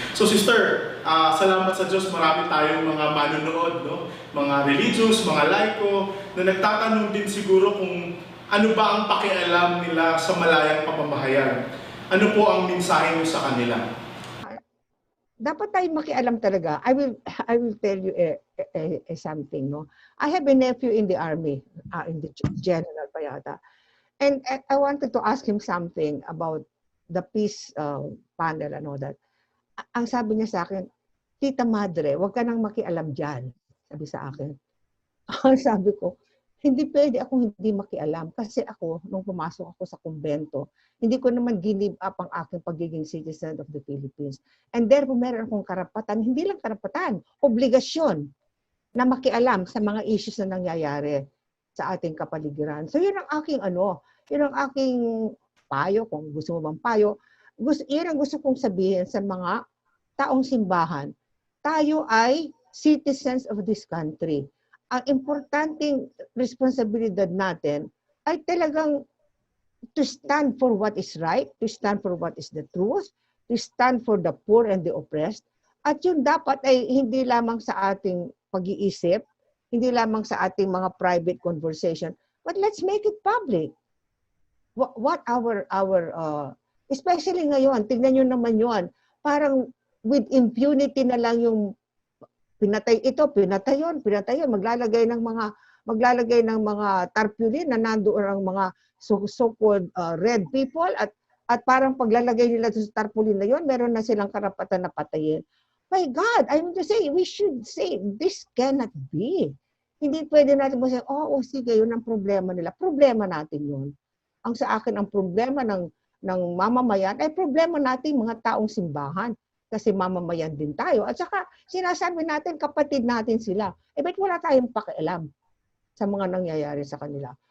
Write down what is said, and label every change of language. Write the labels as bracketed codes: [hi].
[tl] So Sister, salamat sa Diyos, marami tayong mga manunood, no? Mga religious, mga laiko, na nagtatanong din siguro kung ano ba ang pakialam nila sa malayang pamamahayan. Ano po ang mensahe niyo sa kanila? Dapat tayo makialam talaga. [en] I will tell you something, no? I have a nephew in the army, in the general [tl] pa yata. [en] And I wanted to ask him something about the peace panel and all that. [tl] Ang sabi niya sa akin, Tita Madre, huwag ka nang makialam dyan. Sabi sa akin. Sabi ko, hindi pwede akong hindi makialam. Kasi ako, nung pumasok ako sa kumbento, hindi ko naman give up ang aking pagiging [en] citizen of the Philippines. And therefore, [tl] meron akong karapatan, hindi lang karapatan, obligasyon na makialam sa mga issues na nangyayari sa ating kapaligiran. So yun ang aking yun ang aking payo, kung gusto mo bang payo, yun ang gusto kong sabihin sa mga taong simbahan. Tayo ay [en] citizens of this country. [tl] Ang importanteng responsibilidad natin ay talagang [en] to stand for what is right, to stand for what is the truth, to stand for the poor and the oppressed. [tl] At yun dapat ay hindi lamang sa ating pag-iisip, hindi lamang sa ating mga private conversation, [en] but let's make it public. [tl] What our especially ngayon, tignan nyo naman yun, parang [en] with impunity [tl] na lang yung pinatay ito, pinatay yun, maglalagay ng mga tarpaulin na nandoon ang mga [en] so-called red people [tl] at parang paglalagay nila sa tarpaulin na yun, meron na silang karapatan na patayin. [en] My God, I'm to say, we should say, this cannot be. [tl] Hindi pwede natin masabi, sige, yun ang problema nila. Problema natin yun. Ang sa akin, ang problema ng mamamayan ay problema natin mga taong simbahan. Kasi mamamayan din tayo. At saka, sinasabi natin, kapatid natin sila. Ba't wala tayong pakialam sa mga nangyayari sa kanila?